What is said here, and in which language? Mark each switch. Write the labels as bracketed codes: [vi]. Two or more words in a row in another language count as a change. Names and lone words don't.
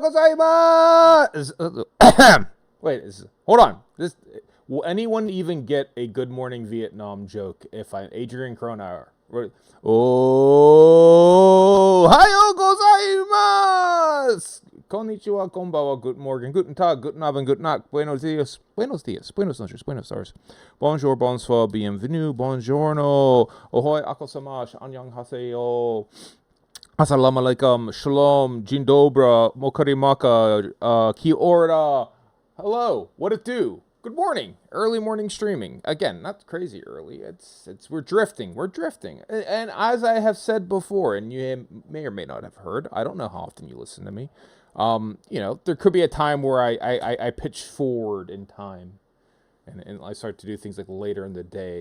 [en] gozaimasu! Wait, hold on. Will anyone even get a Good Morning Vietnam joke if I'm Adrian Cronauer? [ja] Oh, hayo gozaimasu! Konnichiwa, konbawa, [en] good morning, [de] guten tag, guten abend, guten nacht, [es] buenos dias, buenos noches, buenos stars. [fr] Bonjour, bonsoir, bienvenue, [it] buongiorno, ahoy, [fr] akosamash, annyeonghaseyo. [ar] السلام عليكم, shalom, jin dobra, mokarimaka, [mi] ki ora. [en] Hello, what it do? Good morning, early morning streaming. Again, not crazy early. We're drifting. And as I have said before, and you may or may not have heard, I don't know how often you listen to me. There could be a time where I pitch forward in time, and I start to do things like later in the day.